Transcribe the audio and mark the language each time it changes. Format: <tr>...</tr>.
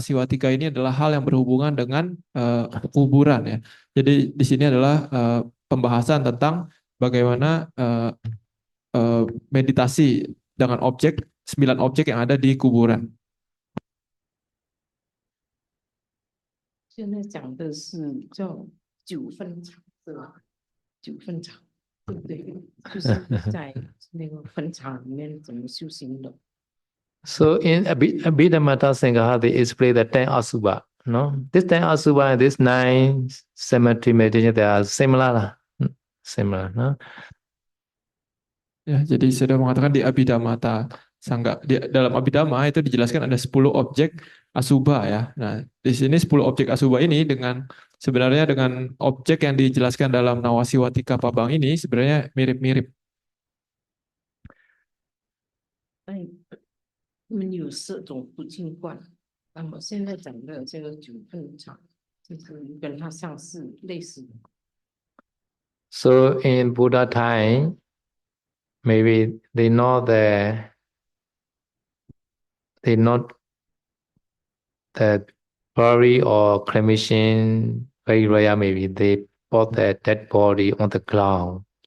<id>Siwatika ini adalah hal yang berhubungan dengan kuburan ya. Jadi di sini adalah pembahasan tentang bagaimana meditasi dengan objek, 9 objek yang ada di kuburan.</id> <zh>现在讲的是叫九分场，是吧？九分场，对不对？就是在那个坟场里面怎么修行的。</zh> <en>So in Abhidhamma Sangha, they explain the 10 asubha. No, this 10 asubha and this 9 cemetery meditation, they are similar lah. Similar. No?</en> <id>Ya, jadi saya sudah mengatakan di Abhidhamma Sangga, dalam Abhidhamma itu dijelaskan ada 10 objek asubha ya. Nah, di sini 10 objek asubha ini sebenarnya dengan objek yang dijelaskan dalam Nawasiwatika Pabang ini sebenarnya mirip-mirip.</id> <zh>他们有4种不净观，那么现在讲的这个九分场，就是跟它相似类似的。</zh> <en>So in Buddha time, maybe they know the body or cremation very rare. Maybe they put the dead body on the ground.</en>